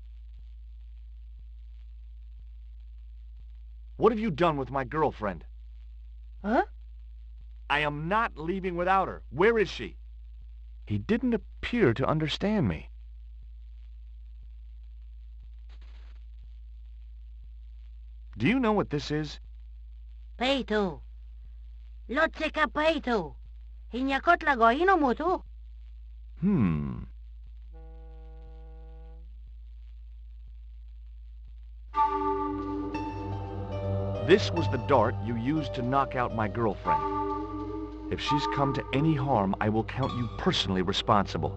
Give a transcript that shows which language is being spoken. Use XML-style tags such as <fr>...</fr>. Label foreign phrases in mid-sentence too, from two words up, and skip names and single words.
<en>What have you done with my girlfriend? Huh? I am not leaving without her. Where is she? He didn't appear to understand me. Do you know what this is? Peito. Lotseka peito. Hinyakot lagoino mutu. This was the dart you used to knock out my girlfriend. If she's come to any harm, I will count you personally responsible.</en>